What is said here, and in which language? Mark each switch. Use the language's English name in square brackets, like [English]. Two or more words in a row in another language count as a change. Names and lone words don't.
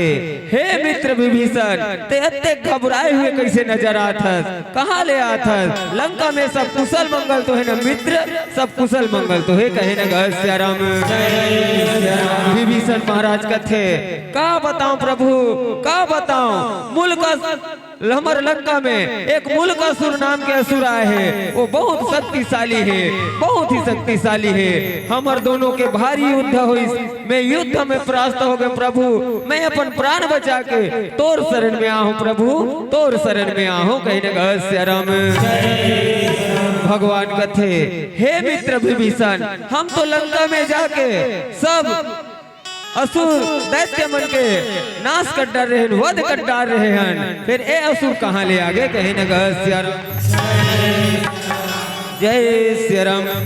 [Chhattisgarhi] हे मित्र विभीषण ते अत्ते घबराए हुए कैसे नजर आथस कहाँ ले आथस लंका में सब कुशल मंगल तो है न मित्र सब कुशल मंगल तो है कहे न राम विभीषण महाराज कथे का बताऊं प्रभु का बताऊं मूलका हमर लंका में एक मूलकासुर नाम के असुर आए हैं वो बहुत शक्तिशाली है बहुत ही शक्तिशाली है हमर दोनों के भारी युद्ध हुई मैं युद्ध में परास्त हो गए प्रभु मैं अपन प्राण बचा के तोर शरण में आहूं प्रभु तोर शरण में आहूं कहीं न राम भगवान कथे हे मित्र विभीषण हम तो लंका में जाके सब असुर दैत्य मन के नाश कर डाल रहे हैं वध कर डाल रहे हैं फिर ए असुर कहाँ ले आगे कहीं न जय श्री राम